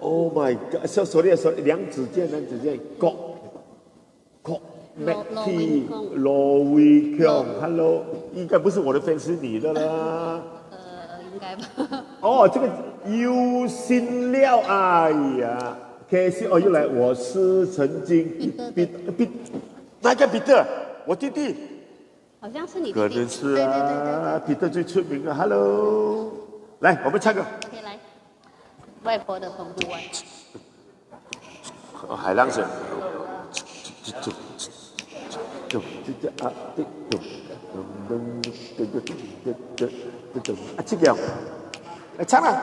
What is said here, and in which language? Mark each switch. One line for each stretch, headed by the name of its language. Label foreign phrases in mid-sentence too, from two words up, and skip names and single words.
English: Oh my God！sorry，
Chinese: 梁子健，郭 Mackie 羅偉強 ，Hello， 應該不是我的粉絲，你的啦。應該吧。哦，這個有心料，哎呀 ，KC 哦，又來，我是曾經彼得，哪個彼得？我弟弟。好像是你弟弟。可能是啊，彼得最出名的。Hello， 来，我们唱歌。 OK， 来，外婆的澎湖湾。海浪声。这个，来唱啊！